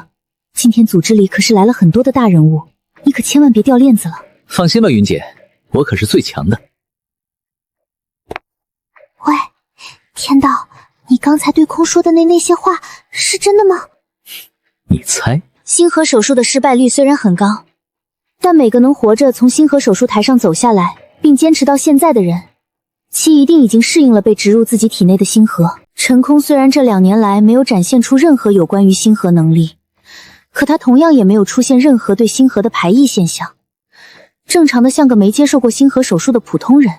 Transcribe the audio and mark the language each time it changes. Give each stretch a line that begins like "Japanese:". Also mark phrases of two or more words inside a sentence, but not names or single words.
Chinese: 今天組織裡可是來了很多的大人物，你可千萬別掉鏈子了。放心吧，云姐，我可是最強的。喂，天道，你刚才对空說的那些話是真的嗎？你猜？星河手術的失敗率雖然很高，但每個能活着從星河手術台上走下來並堅持到現在的人，其一定已經適應了被植入自己體內的星河。陳空雖然這2年來沒有展現出任何有關於星河能力，可他同樣也沒有出現任何對星河的排異現象，正常的像個沒接受過星河手術的普通人。